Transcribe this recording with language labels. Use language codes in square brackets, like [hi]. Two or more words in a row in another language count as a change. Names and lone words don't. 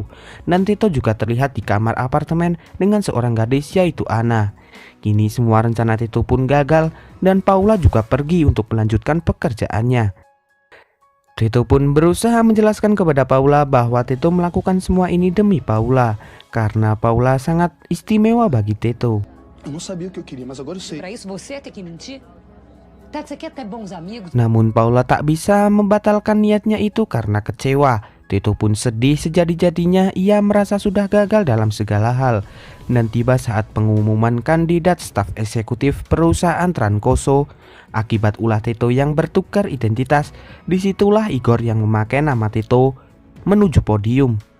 [id] Dan Tito juga terlihat di kamar apartemen dengan seorang gadis yaitu Ana. Kini semua rencana Tito pun gagal dan Paula juga pergi untuk melanjutkan pekerjaannya. Tito pun berusaha menjelaskan kepada Paula bahwa Tito melakukan semua ini demi Paula, karena Paula sangat istimewa bagi Tito. [pt] Eu não sabia o que eu queria, mas agora eu sei. Pra isso você tem que mentir? Tati, você quer ter bons amigos? [id] Namun Paula tak bisa membatalkan niatnya itu karena kecewa. Tito pun sedih sejadi-jadinya, ia merasa sudah gagal dalam segala hal. Dan tiba saat pengumuman kandidat staf eksekutif perusahaan Trancoso. Akibat ulah Tito yang bertukar identitas, disitulah Igor yang memakai nama Tito menuju podium.